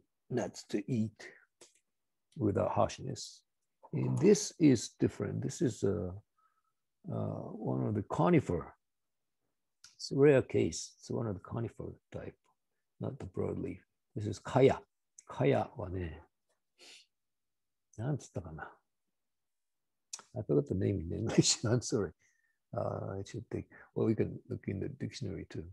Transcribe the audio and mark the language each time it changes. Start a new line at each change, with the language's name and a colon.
English: Nuts to eat without harshness. And this is different. This is one of the conifer. It's a rare case. It's one of the conifer type, not the broadleaf. This is kaya.
Japanese: Kaya はね、なんつったかな。
English: I forgot the name in English. I'm sorry. I should think. Well, we can look in the dictionary too.